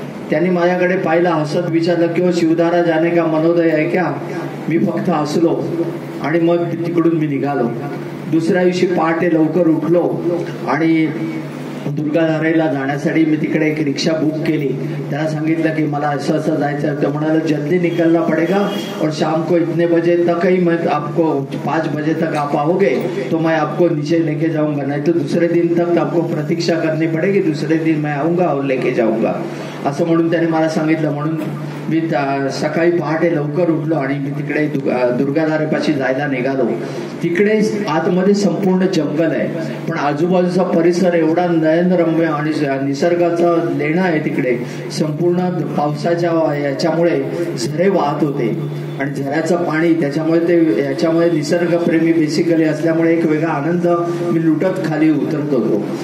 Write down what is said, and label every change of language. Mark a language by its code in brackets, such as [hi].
[mr] त्यांनी माझ्याकडे पाहिलं, हसत विचारलं की [hi] शिवधारा जाने का मनोदय [mr] आहे क्या. मी फक्त हसलो आणि मग तिकडून मी निघालो. दुसऱ्या दिवशी पहाटे लवकर उठलो आणि दुर्गाधारेला जाण्यासाठी मी तिकडे एक रिक्षा बुक केली. त्याला सांगितलं की मला असं असं जायचं. [hi] तर म्हणाला जल्दी निकलना पड़ेगा और शाम को इतने बजे तक ही मैं आपको 5 बजे तक आप आओगे तो मैं आपको नीचे लेके जाऊंगा, नहीं तो दूसरे दिन तक आपको प्रतीक्षा करनी पड़ेगी, दूसरे दिन मैं आऊंगा और लेके जाऊंगा, [mr] असं म्हणून त्याने मला सांगितलं. म्हणून मी सकाळी पहाटे लवकर उठलो आणि मी तिकडे दुर्गाधारेपाशी जायला निघालो. तिकडे आतमध्ये संपूर्ण जंगल आहे, पण आजूबाजूचा परिसर एवढा नयनरम्य आणि निसर्गाचा लेणा आहे. तिकडे संपूर्ण पावसाच्या याच्यामुळे झरे वाहत होते आणि झऱ्याचं पाणी, त्याच्यामुळे याच्यामुळे निसर्गप्रेमी बेसिकली असल्यामुळे एक वेगळा आनंद मी लुटत खाली उतरत होतो.